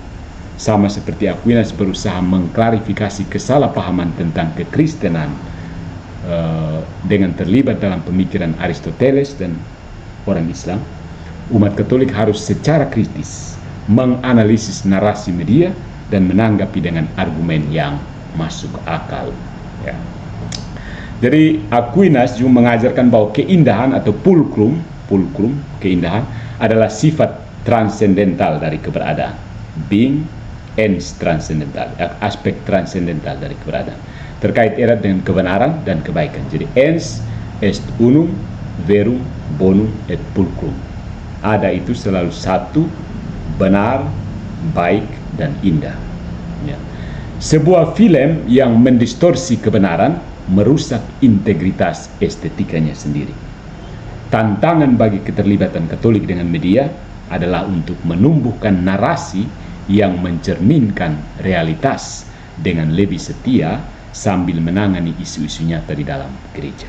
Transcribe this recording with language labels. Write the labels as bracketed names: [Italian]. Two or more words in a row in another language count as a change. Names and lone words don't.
[Indonesian] Sama seperti Aquinas berusaha mengklarifikasi kesalahpahaman tentang kekristenan dengan terlibat dalam pemikiran Aristoteles dan orang Islam, umat Katolik harus secara kritis menganalisis narasi media dan menanggapi dengan argumen yang masuk akal. Ya. Jadi Aquinas juga mengajarkan bahwa keindahan atau pulcrum, keindahan adalah sifat transendental dari keberadaan, [English] being ens transcendental, [Indonesian] aspek transendental dari keberadaan, terkait erat dengan kebenaran dan kebaikan. [Latin] Jadi ens est unum verum bonum et pulcrum. [Indonesian] Ada itu selalu satu, benar, baik, dan indah. Ya. Sebuah film yang mendistorsi kebenaran merusak integritas estetikanya sendiri. Tantangan bagi keterlibatan Katolik dengan media adalah untuk menumbuhkan narasi yang mencerminkan realitas dengan lebih setia sambil menangani isu-isu nyata di dalam gereja.